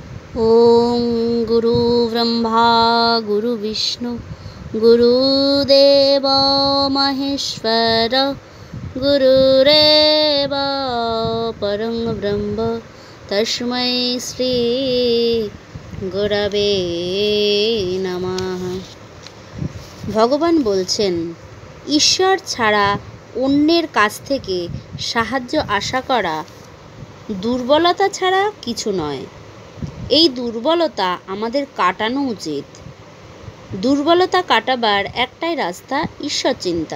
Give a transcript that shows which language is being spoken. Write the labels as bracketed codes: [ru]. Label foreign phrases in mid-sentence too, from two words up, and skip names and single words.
[sa] ओम गुरु ब्रह्मा गुरु विष्णु गुरुदेव महेश्वर गुरुरेव परं ब्रह्म तस्मै श्री गुरवे नमः। [bn] ভগবান বলছেন, ঈশ্বর ছাড়া অন্যের কাছ থেকে সাহায্য আশা করা দুর্বলতা ছাড়া কিছু নয়। এই দুর্বলতা আমাদের কাটানো উচিত। দুর্বলতা কাটাবার একটাই রাস্তা, ঈশ্বর চিন্তা।